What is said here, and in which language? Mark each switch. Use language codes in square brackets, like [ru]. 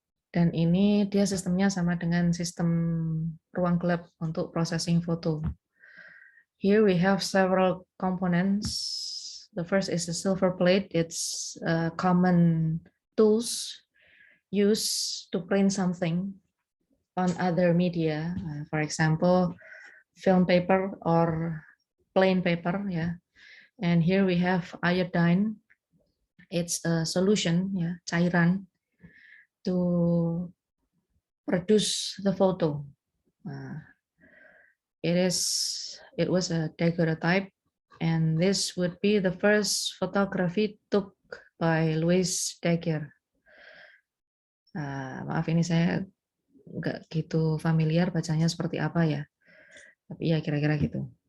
[id] Dan ini dia sistemnya sama dengan sistem ruang gelap untuk processing foto. [en] Here we have several components. The first is the silver plate. It's common tools used to print something on other media. For example, film paper or plain paper. Yeah. And here we have iodine. It's a solution, yeah, [id] cairan, [en] to produce the photo. It was a daguerreotype, and this would be the first photography took by Louis Daguerre. [id] Maaf ini saya nggak gitu familiar bacanya seperti apa ya, tapi ya kira-kira gitu.